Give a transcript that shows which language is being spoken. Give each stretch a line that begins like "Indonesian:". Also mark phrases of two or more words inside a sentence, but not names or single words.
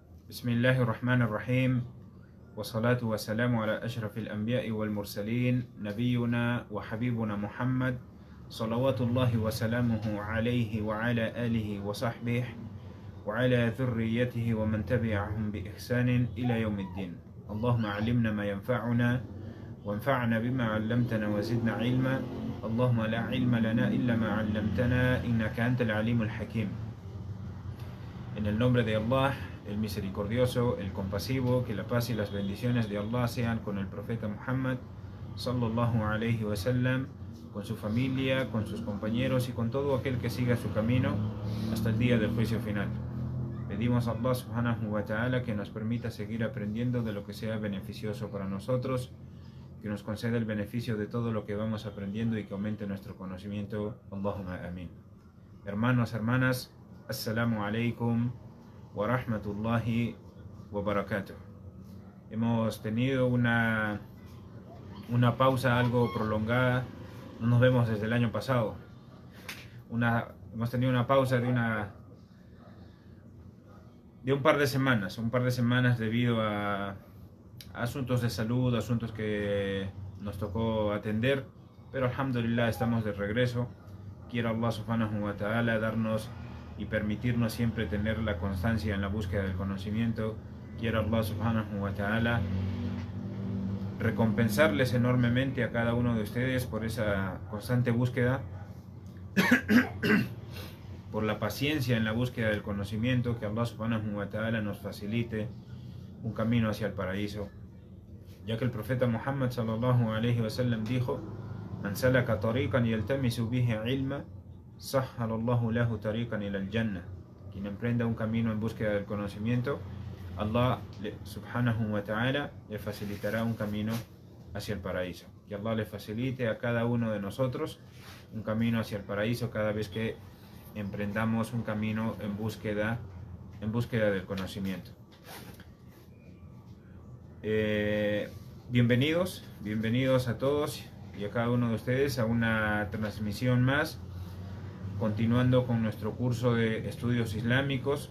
Arabic: بسم الله الرحمن الرحيم والصلاة والسلام على أشرف الأنبياء والمرسلين نبينا وحبيبنا محمد صلوات الله وسلامه عليه وعلى آله وصحبه وعلى ذريته ومن تبعهم بإحسان إلى يوم الدين. اللهم علمنا ما ينفعنا وانفعنا بما علمتنا وزدنا علما. اللهم لا علم لنا إلا ما علمتنا إنك أنت العليم الحكيم.
Spanish: En el nombre de Allah, el misericordioso, el compasivo, que la paz y las bendiciones de Allah sean con el profeta Muhammad
Arabic: صلى الله عليه وسلم,
Spanish: con su familia, con sus compañeros y con todo aquel que siga su camino hasta el día del juicio final. Pedimos a Allah
Arabic: سبحانه وتعالى
Spanish: que nos permita seguir aprendiendo de lo que sea beneficioso para nosotros, que nos conceda el beneficio de todo lo que vamos aprendiendo y que aumente nuestro conocimiento.
Arabic: اللهم آمين.
Spanish: Hermanos, hermanas,
Arabic: السلام عليكم ورحمة الله وبركاته.
Spanish: Hemos tenido una pausa algo prolongada, no nos vemos desde el año pasado. Hemos tenido una pausa de un par de semanas debido a asuntos de salud, asuntos que nos tocó atender, pero alhamdulillah estamos de regreso. Quiero Allah
Arabic: سبحانه وتعالى
Spanish: darnos y permitirnos siempre tener la constancia en la búsqueda del conocimiento. Quiero Allah
Arabic: سبحانه وتعالى
Spanish: recompensarles enormemente a cada uno de ustedes por esa constante búsqueda, por la paciencia en la búsqueda del conocimiento. Que Allah
Arabic: سبحانه وتعالى
Spanish: nos facilite un camino hacia el paraíso, ya que el profeta Muhammad
Arabic: صلى الله عليه وسلم
Spanish: dijo:
Arabic: من سلك طريقا يلتمس به علما سهل الله له طريقا إلى الجنة.
Spanish: Quien emprenda un camino en búsqueda del conocimiento, Allah
Arabic: سبحانه وتعالى
Spanish: le facilitará un camino hacia el paraíso. Que Allah le facilite a cada uno de nosotros un camino hacia el paraíso cada vez que emprendamos un camino en búsqueda del conocimiento. Bienvenidos a todos y a cada uno de ustedes a una transmisión más, continuando con nuestro curso de estudios islámicos.